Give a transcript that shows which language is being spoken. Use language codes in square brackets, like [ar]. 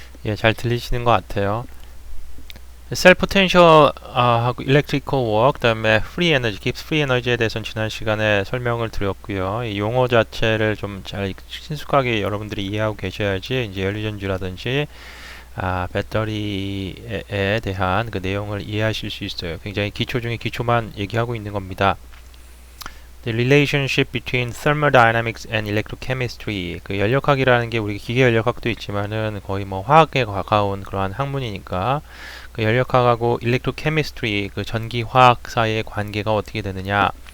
[ko] 예, 잘 들리시는 것 같아요. 셀 포텐셜 하고 일렉트리컬 워크, 그다음에 프리 에너지, 깁스 프리 에너지에 대해서는 지난 시간에 설명을 드렸고요. 이 용어 자체를 좀 잘 친숙하게 여러분들이 이해하고 계셔야지 이제 연료전지라든지 배터리에 대한 그 내용을 이해하실 수 있어요. 굉장히 기초 중에 기초만 얘기하고 있는 겁니다. [en] The relationship between thermodynamics and electrochemistry. [ko] 그 연력학이라는 게 우리 기계 연력학도 있지만은 거의 뭐 화학에 가까운 그러한 학문이니까 그 연력학하고 electrochemistry 그 전기 화학 사이의 관계가 어떻게 되느냐?